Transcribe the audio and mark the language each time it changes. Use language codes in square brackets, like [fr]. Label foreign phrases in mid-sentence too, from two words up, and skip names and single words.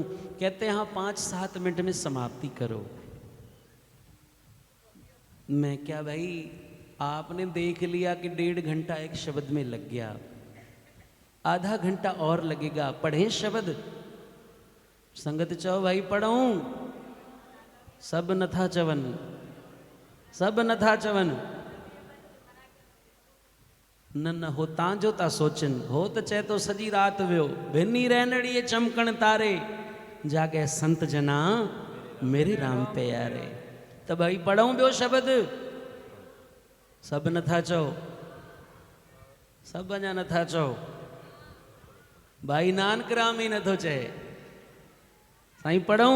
[hi] कहते हैं हाँ 5-7 मिनट में समाप्ति करो। मैं क्या भाई, आपने देख लिया कि 1.5 घंटा एक शब्द में लग गया, आधा घंटा और लगेगा, पढ़े शब्द? [sd] संगत चाहो भाई पढ़ूं? सब नथा चवन, सब नथा चवन। न हो तांजो ता सोचन, हो तो चए तो सजी रात वियो, [pa] ਭਿੰਨੀ ਰੈਨੜੀਐ ਚਾਮਕਨਿ ਤਾਰੇ, ਜਾਗਹਿ ਸੰਤ ਜਨਾ ਮੇਰੇ ਰਾਮ ਪਿਆਰੇ। [sd] तो भाई पढ़ूं बियो शब्द? सब नथा चओ, सब अञा नथा चओ। भाई नानक राम ही नथो चए। साईं पढ़ूं?